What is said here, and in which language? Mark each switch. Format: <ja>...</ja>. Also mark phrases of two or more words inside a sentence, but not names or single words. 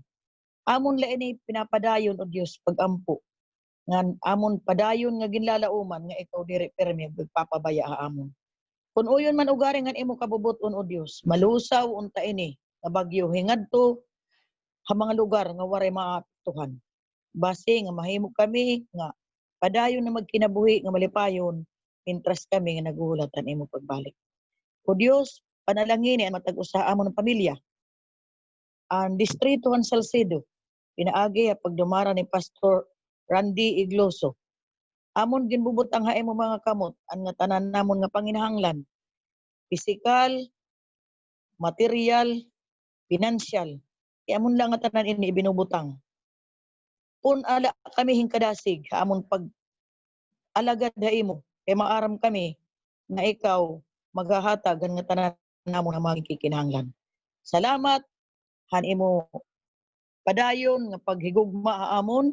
<war>Amon la ini pinapadayon o Dios pagampo. Ngan amon padayon nga ginlalauman nga ikaw diri permi magpapabaya amon. Kun uyon man ugari ngan imo kabubuton o Dios, malusaw unta ini nga bagyo hingadto ha mga lugar nga waray maatuhan. Base nga mahimo kami nga padayon na magkinabuhi nga malipayon, intras kami nga naguhulatan imo pagbalik. O Dios, panalangin ang matag-usa amon ng pamilya. Ang distrito han Salcedo, pinaagi pag dumara ni Pastor Randy Igloso. Amon ginbubot ang haimo mga kamot ang nga tanan namon nga panginahanglan. Pisikal,</war> <en>material, financial.</en> <war>Kaya amon lang nga tanan ini ibinubutang. Pun ala kami hingkadasig amon pag alagad ha imo kay maaram kami nga ikaw maghahatag nga tanan namon nga mga kikinahanglan. Salamat han imo padayon nga paghigugma ha amon.</war>